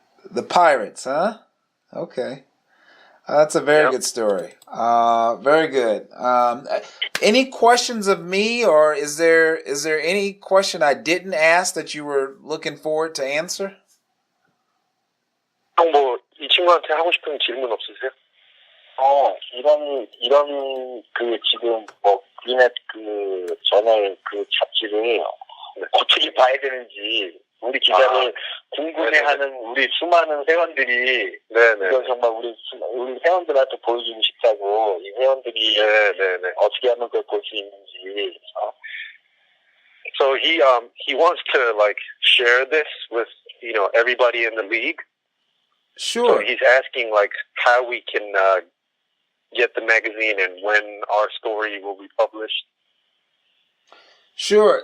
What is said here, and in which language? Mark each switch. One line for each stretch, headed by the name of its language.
English: The Pirates, huh? Okay. That's a very good story. Very good. Any questions of me, or is there any question I didn't ask that you were looking forward to answer?
Korean: 형, 이 친구한테 하고 싶은 질문 없으세요? 이런 지금 그넷 저널 잡지를 어떻게 봐야 되는지 우리 기자를 궁금해하는 우리 수많은 회원들이 이건 정말 우리 회원들한테 보여주고 싶다고 이 회원들이 어떻게 하면 그걸 볼 수 있는지.
English: So he wants to like share this with everybody in the league. Sure. So he's asking like how we can get the magazine and when our story will be published. Sure.